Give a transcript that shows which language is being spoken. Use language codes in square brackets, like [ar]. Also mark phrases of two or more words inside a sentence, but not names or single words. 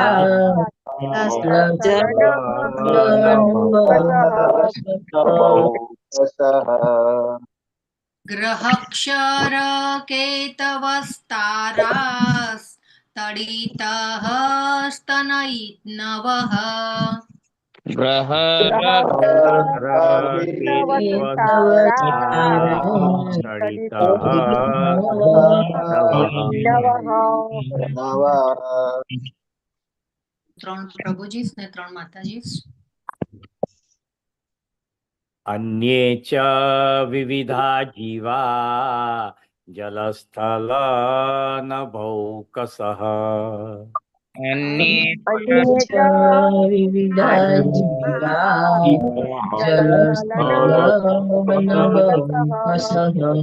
[sa] ग्रहक्षर केतवस्तारास् तडितः स्तन ईत्नवः [gu] ત્રણ પ્રભુજી ને ત્રણ માતાજી. [sa] अन्ये च विविधा जीवा जलस्थल नभौकसः अन्ये च विविधा जीवा जलस्थल नभौकसः